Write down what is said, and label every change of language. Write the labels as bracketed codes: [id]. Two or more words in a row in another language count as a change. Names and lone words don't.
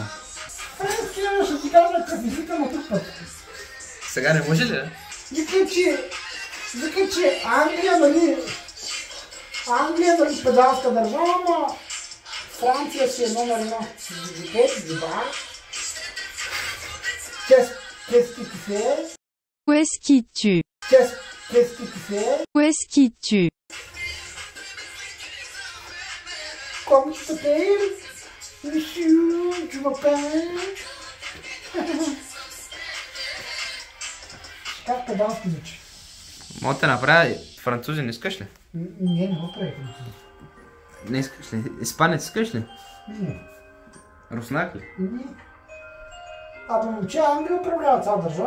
[bg] Френския ще ти кажа какъв езика на друг път. Сега не може ли, бе? Вика, че Англия, нали педалска държава, ама Франция си е номер едно. Два. [fr] Qu'est-ce qui tu fais? Où est-ce qui tu? Qu'est-ce qui tu fais? Où est-ce qui tu? Comment tu t'appelles? Monsieur, tu m'appelles? [bg] Как педалски звучи? Мога да направя французин, искаш ли? Не го прави французи. Не искаш ли? Испанец искаш ли? Не. Руснак ли? Не. Абе, момче, Англия управлява цяла държава.